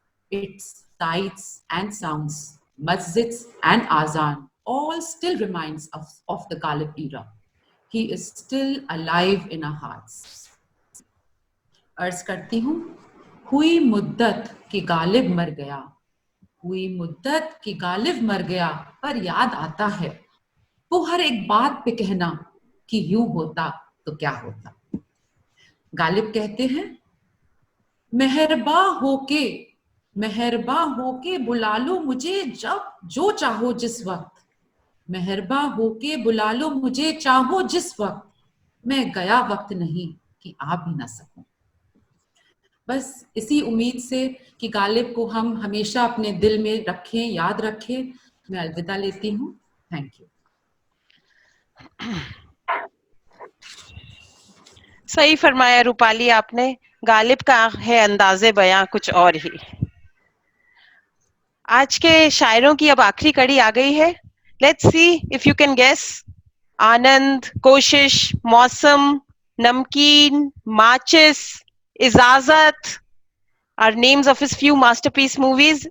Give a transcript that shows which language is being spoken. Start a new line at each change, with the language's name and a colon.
English: its sights and sounds, masjids and azan, all still reminds us of the Ghalib era. He is still alive in our hearts.
Hindi: अर्ज करती हूँ, हुई मुद्दत कि गालिब मर गया, हुई मुद्दत कि गालिब मर गया, पर याद आता है वो हर एक बात पे कहना कि यूं होता तो क्या होता। गालिब कहते हैं, मेहरबा होके बुला लो मुझे जब जो चाहो जिस वक्त, मेहरबा होके बुला लो मुझे चाहो जिस वक्त, मैं गया वक्त नहीं कि आ भी ना सकूं। बस इसी उम्मीद से कि गालिब को हम हमेशा अपने दिल में रखें, याद रखें, मैं अलविदा लेती हूँ।
English: Thank you.
Hindi: सही फरमाया रूपाली आपने। गालिब का है अंदाजे बयां कुछ और ही। आज के शायरों की अब आखिरी कड़ी आ गई है।
English: Let's see if you can guess. Anand, Koshish, Mausam, Namkeen, Maachis, Ijaazat are names of his few masterpiece movies.